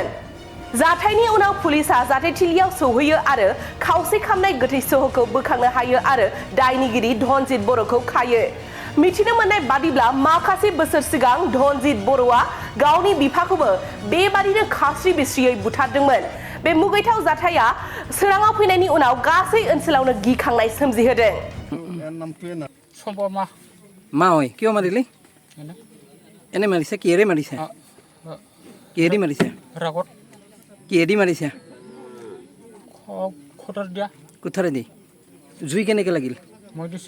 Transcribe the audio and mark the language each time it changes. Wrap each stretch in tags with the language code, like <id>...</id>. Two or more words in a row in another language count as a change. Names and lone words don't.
<brx>जाथायनि उनाव पुलिसा जाथायथिलियाव सौहैयो आरो खावसे खामनाय गोथै सहखौ बोखांनो हायो आरो दायनिगिरि धनजित बर'खौ खायो। मिथिनो मोननाय बादिब्ला माखासे बोसोर सिगां धनजित बर'आ गावनि बिफाखौबो बेबादिनो खास्रि बिस्रियै बुथारदोंमोन। बे मुगैथाव जाथाया सोराङाव फैनायनि उनाव गासै ओनसोलावनो गिखांनाय सोमजिहोदों।</brx> <as>মা হয় কিয় মাৰিলি এনে মাৰিছে কিহেৰে মাৰিছে কিহেদি মাৰিছে ৰাগত কিহেদি মাৰিছে খটাৰ দিয়া কুঠাৰেদি জুই কেনেকৈ লাগিল মই দিছি</as>